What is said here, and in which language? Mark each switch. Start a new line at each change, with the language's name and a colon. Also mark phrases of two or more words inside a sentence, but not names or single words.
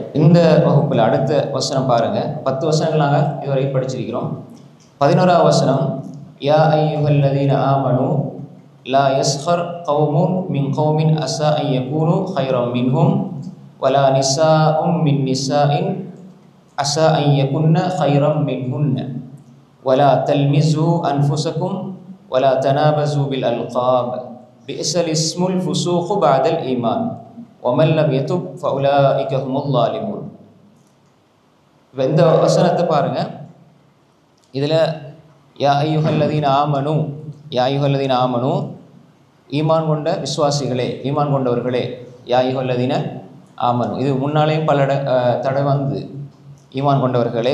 Tamil: இந்த வகுப்பில் அடுத்த வசனம் பாருங்கள். 10 வசனங்கள் நாங்கள் இதுவரை படிச்சிருக்கிறோம். 11ஆவது வசனம்,
Arabic: يا أيها الذين آمنوا لا يسخر قوم من قوم عسى أن يكونوا خيرا منهم ولا نساء من نساء عسى أن يكن خيرا منهن ولا تلمزوا أنفسكم ولا تنابزوا بالألقاب بئس الاسم الفسوق بعد الإيمان ومن لم يتب فأولئك هم الظالمون.
Tamil: இந்த வசனத்தை பாருங்க.
Arabic: இதில் يا أيها الذين آمنوا, يا أيها الذين آمنوا,
Tamil: ஈமான் கொண்ட விசுவாசிகளே, ஈமான் கொண்டவர்களே,
Arabic: يا أيها الذين آمنوا.
Tamil: இது முன்னாலேயும் பல தடவை வந்து ஈமான் கொண்டவர்களே.